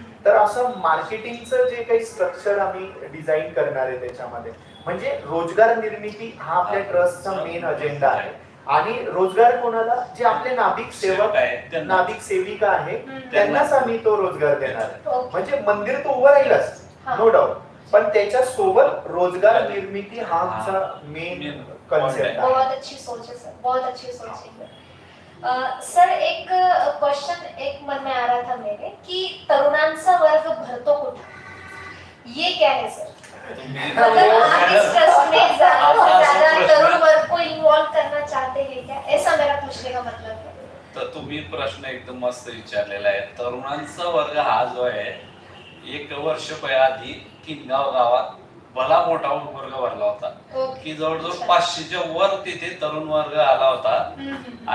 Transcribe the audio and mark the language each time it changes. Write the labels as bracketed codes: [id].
[mr] तर असं मार्केटिंगचं जे काही स्ट्रक्चर आम्ही डिझाईन करणार आहे त्याच्यामध्ये म्हणजे रोजगार निर्मिती हा आपल्या ट्रस्टचा मेन अजेंडा आहे. आणि रोजगार कोणाला, जे आपले नाभिक सेवक आहे, नाभिक सेविका आहे त्यांनाच आम्ही तो रोजगार देणार. म्हणजे मंदिर तो उभं राहीलच नो डाऊट पण त्याच्या सोबत रोजगार निर्मिती हा आमचा मेन कॉन्सेप्ट आहे. [hi] बहुत अच्छी सोच है सर, बहुत अच्छी सोच है. सर एक क्वेश्चन एक मन में आ रहा था मेरे कि [mr] तरुणांचा वर्ग भरतो कुठे, [hi] ये क्या है सर? मतलब आप इस ट्रस्ट में ज्यादा तरुण वर्ग को इन्वॉल्व करना चाहते हैं क्या, ऐसा मेरा पूछने का मतलब है. [mr] तर तुम्ही प्रश्न एकदम मस्त विचारलेला आहे. तरुणांचा वर्ग हा जो आहे 1 वर्ष आधी किनगाव गावात भला मोठा वर्ग भरला होता की जवळजवळ 500च्या वर तिथे तरुण वर्ग आला होता.